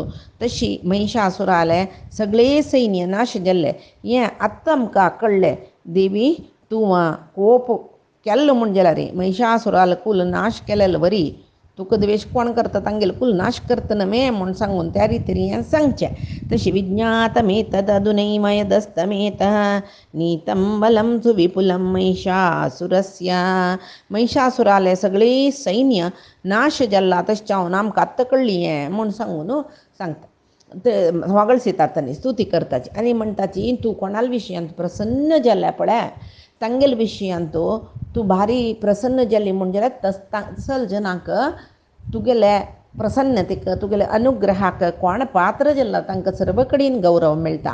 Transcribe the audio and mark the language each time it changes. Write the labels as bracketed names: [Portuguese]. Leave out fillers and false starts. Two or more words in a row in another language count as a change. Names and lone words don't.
[Konkani] तशी महिषासुराले सगळे सैन्य नाश जाल्ले हें आत्तां आमकां कळ्ळें. देवी तूं खूप केल्लो म्हूण जाल्यार महिषासुराल कुल नाश केलेलो बरी तुका द्वेश कोण करता तांगेलो कुल नाश करता न्हय म्हूण सांगून त्या रितीर हें सांगचें. [Sanskrit] तशी विज्ञातमेतदधुनैमयदस्तमेतः नीतं बलं सुविपुलं महिषासुरस्य. [Konkani] महिषासुराले सगळे सैन्य नाश जाल्ला तशें जावन आमकां आत्तां कळ्ळी हें म्हूण सांगून सांगता. ते होगळसितात तांणी स्तुती करताची आनी म्हणटाची तूं कोणाल विशयांत प्रसन्न जाल्या पळय तांगेले विशयांत तूं भारी प्रसन्न जाल्ली म्हूण जाल्यार तसल जनाक तुगेले प्रसन्नतेक तुगेले अनुग्रहाक कोण पात्र जाल्ला तांकां सर्व कडेन गौरव मेळटा.